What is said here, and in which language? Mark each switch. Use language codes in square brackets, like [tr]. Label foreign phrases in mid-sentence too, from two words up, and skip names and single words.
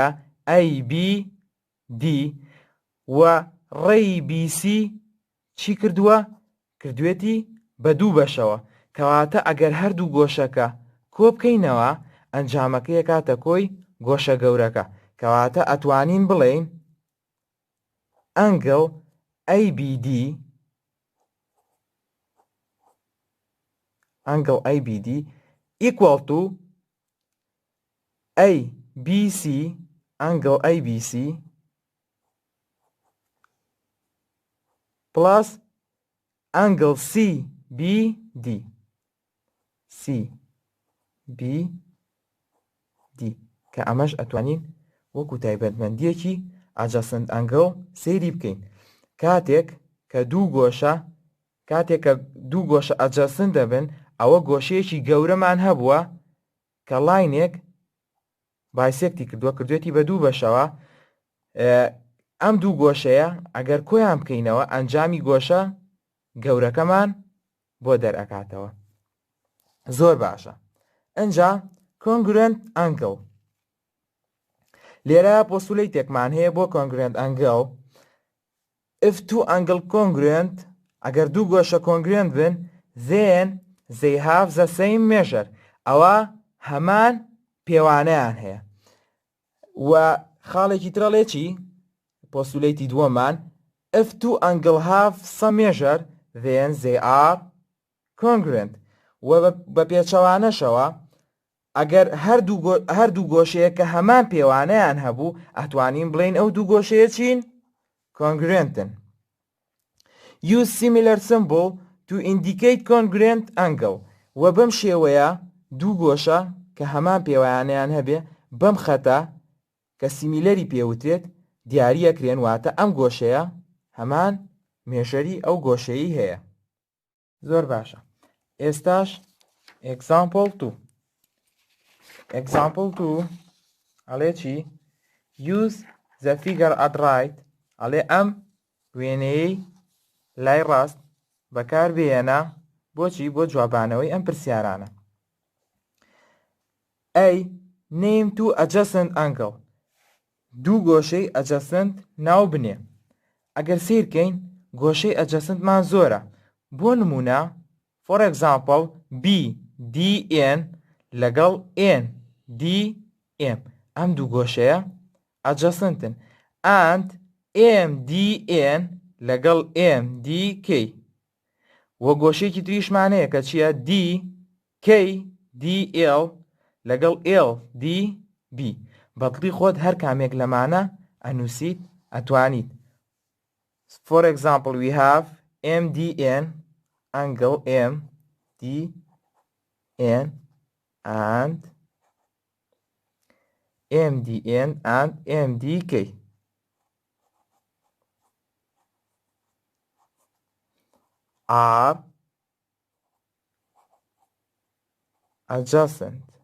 [ckb] ABD و ڕێی BC چی کردووە؟ کردوێتی بە دوو بەشەوە. کەواتە ئەگەر هەردوو گۆشەکە کۆ بکەینەوە ئەنجامەکەی کاتە کۆی گۆشە گەورەکە. کەواتە ئەتوانین بڵێین ئەنگڵ ABD [en] equal to ABC angle ABC plus angle CBD [ckb] کە ئەمەش ئەتوانین وەکو تایبەتمەندیەکی [en] adjacent angle [ckb] سەیری بکەین. کاتێک کە دوو گۆشە ئەجەسنت دەبن ئەوە گۆشەیەکی گەورەمان هەبووە کە لاینێک بایسێکتی کردوێتی بە دوو بەشەوە. ئەم دوو گۆشەیە ئەگەر کۆیان بکەینەوە ئەنجامی گۆشە گەورەکەمان بۆ دەرئەکاتەوە. زۆر باشە. ئەنجا [en] congruent angle. [ckb] لێرە پۆستولیتێکمان هەیە بۆ [en] congruent angle. If two angle congruent [ckb] ئەگەر دوو گۆشە [en] congruent بن then they have the same measure. [ckb] ئەوە هەمان پێوانەیان هەیە. و خاڵێکی ترەڵێ چی؟ پۆستولیتی دووەمان [en] if two angle have some measure then they are congruent. [ckb] و بە پێچەوانەشەوە ئەگەر هەردوو گۆشەیە کە هەمان پێوانەیان هەبوو ئەتوانین بڵێین ئەو دوو گۆشەیە چین؟ congruentن. [en] Use similar symbol to indicate congruent angle. [ckb] و بەم شێوەیە دوو گۆشە کە هەمان پێوانەیان هەبێ بەم خەتە کە سیمیلەری پێوترێت دیاریەکرێن واتە ئەم گۆشەیە هەمان مێژەری ئەو گۆشەیی هەیە. زۆر باشە. ئێستاش example 2. Example 2 ئەڵێ چی؟ [en] Use the figure at right. [ckb] ئەڵێ ئەم وێنەیەی لای ڕاست بەکار بێنە بۆچی؟ بۆ جوابانەوەی ئەم پرسیارانە. [en] A. Name two adjacent angle. [ckb] دوو گۆشەی ئەجەسنت ناو بنێ. ئەگەر سیرکەین گۆشەی ئەجەسنتمان زۆرە. بۆ نمونە [en] for example [ckb] BDN لەگەڵ NDM ئەم دوو گۆشەیە ئەجەسنتن and MDN لەگەڵ MDK وە گۆشەیەکی تریشمانەیە کە چییە؟ DKDL لەگەڵ LDB. بەدڵی خۆت هەر کامێک لەمانە ئەنووسیت ئەتوانیت. [en] For example we have MDN angle MDN and MDN and MDK. Are adjacent.